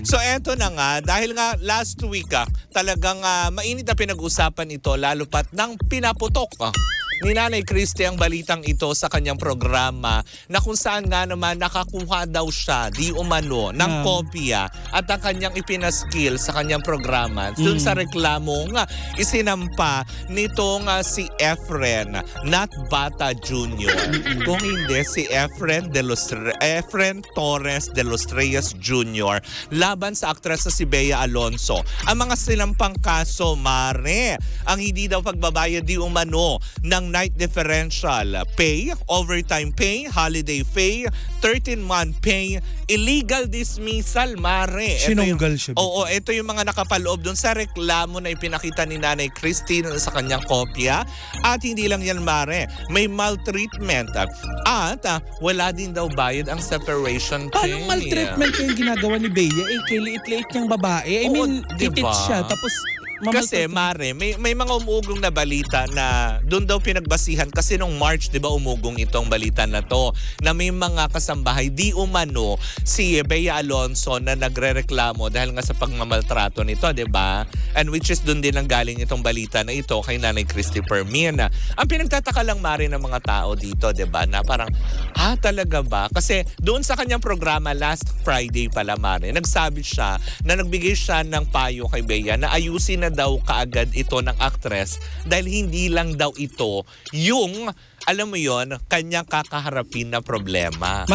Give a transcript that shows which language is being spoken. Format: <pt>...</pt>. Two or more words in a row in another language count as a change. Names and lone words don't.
<tl>So eto na nga, dahil nga</tl> <en>last week</en> <tl>talagang mainit na pinag-usapan ito lalo pat ng pinaputok ni Nanay Christy ang balitang ito sa kanyang programa na kung saan nga naman nakakuha daw siya di umano ng kopya at ang kanyang ipinaskill sa kanyang programa dun sa reklamong isinampa nitong si Efren, not Bata Jr. Kung hindi si Efren Torres de los Reyes Jr. laban sa aktres na si Bea Alonso. Ang mga sinampang kaso, Mare, ang hindi daw pagbabayad di umano ng</tl> <en>night differential pay, overtime pay, holiday pay, 13-month pay, illegal dismissal,</en> <tl>Mare. Sinunggal siya. Oo, ito yung mga nakapaloob doon sa reklamo na ipinakita ni Nanay Christine sa kanyang kopya. At hindi lang yan, Mare. May maltreatment at wala din daw bayad ang</tl> <en>separation pay.</en> <tl>Paano maltreatment ko yung ginagawa ni Bea? Kay liit-liit niyang babae.</tl> <en>I</en> <tl>Oo,</tl> <en>mean,</en> <tl>diba? titit siya. Tapos, Kasi, Mare, may mga umuugong na balita na doon daw pinagbasihan. Kasi nung March, di ba, umugong itong balita na to na may mga kasambahay di umano si Bea Alonso na nagrereklamo dahil nga sa pagmamaltrato nito, di ba?</tl> <en>And which is</en> <tl>doon din ang galing itong balita na ito kay Nanay Christy Permin. Ang pinagtataka lang, Mare, ng mga tao dito, di ba, na parang, talaga ba? Kasi doon sa kanyang programa</tl> <en>last Friday</en> <tl>pala, Mare, nagsabi siya na nagbigay siya ng payo kay Bea na ayusin na daw kaagad ito ng actress dahil hindi lang daw ito yung, alam mo yon, kanyang kakaharapin na problema.</tl>